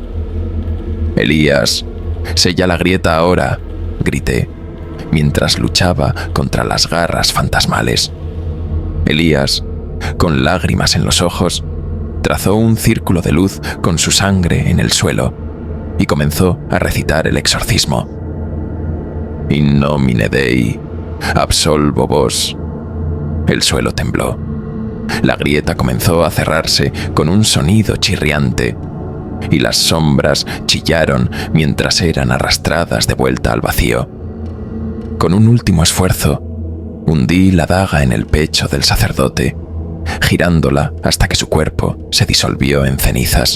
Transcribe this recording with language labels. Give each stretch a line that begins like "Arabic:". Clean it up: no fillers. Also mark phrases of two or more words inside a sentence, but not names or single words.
Spanish: «Elías, sella la grieta ahora», grité, mientras luchaba contra las garras fantasmales. Elías, con lágrimas en los ojos, trazó un círculo de luz con su sangre en el suelo y comenzó a recitar el exorcismo.
Latin: «In nomine Dei, absolvo vos».
Spanish: El suelo tembló. La grieta comenzó a cerrarse con un sonido chirriante, y las sombras chillaron mientras eran arrastradas de vuelta al vacío. Con un último esfuerzo, hundí la daga en el pecho del sacerdote, girándola hasta que su cuerpo se disolvió en cenizas.